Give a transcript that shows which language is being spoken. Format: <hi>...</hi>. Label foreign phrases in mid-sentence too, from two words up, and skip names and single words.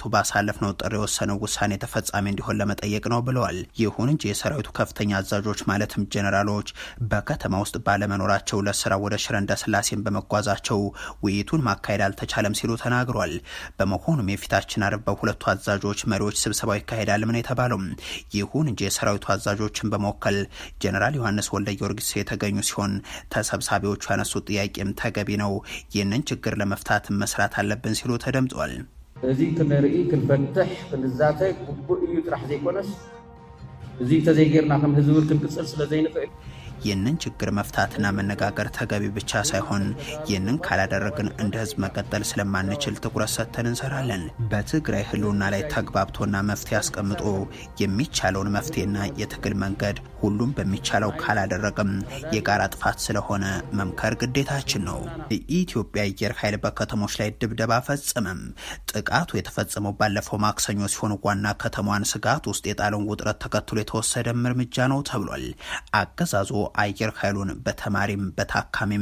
<am>ባሳለፍነው ጥር የወሰነው ውሳኔ ተፈጻሚ እንዲሆን ለመጠየቅ ነው ብለዋል። ይሁን እንጂ የሰራዊቱ ከፍተኛ አዛዦች ማለትም ጀነራሎች በከተማ ውስጥ ባለመኖራቸው ለስራ ወደ ሽረ እንዳስላሴን በመጓዛቸው ውይይቱን ማካሄድ አልተቻለም ሲሉ ተናግሯል። በመሆኑም የፊታችን አርብ በሁለቱ አዛዦች መሪዎች ስብሰባው ይካሄዳል ምን የተባለው። ይሁን እንጂ የሰራዊቱ አዛዦችን በመወከል ጀነራል ዮሐንስ ወልደ ጊዮርጊስ የተገኙ ሲሆን ተሰብሳቢዎቹ ያነሱት ጥያቄም ተገቢ ነው፣ ይህንን ችግር ለመፍታት መስራት አለብን ሲሉ ተደምጧል።</am> <ti>እዚ ክንርኢ ክንፈትሕ ክንዛተይ ግቡእ እዩ ጥራሕ ዘይኮነስ እዚ ተዘይጌርና ከም ህዝብ ክንቅፅል ስለዘይንኽእል</ti> <am>ይህንን ችግር መፍታትና መነጋገር ተገቢ ብቻ ሳይሆን ይህንን ካላደረግን እንደ ህዝብ መቀጠል ስለማንችል ትኩረት ሰጥተን እንሰራለን። በትግራይ ህልውና ላይ ተግባብቶና መፍትሄ አስቀምጦ የሚቻለውን መፍትሄና የትግል መንገድ ሁሉም በሚቻለው ካላደረግም የጋራ ጥፋት ስለሆነ መምከር ግዴታችን ነው። የኢትዮጵያ አየር ኃይል በከተሞች ላይ ድብደባ ፈጸመም። ጥቃቱ የተፈጸመው ባለፈው ማክሰኞ ሲሆን ዋና ከተማዋን ስጋት ውስጥ የጣለውን ውጥረት ተከትሎ የተወሰደ እርምጃ ነው ተብሏል። አገዛዙ አየር ኃይሉን በተማሪም በታካሚም</am>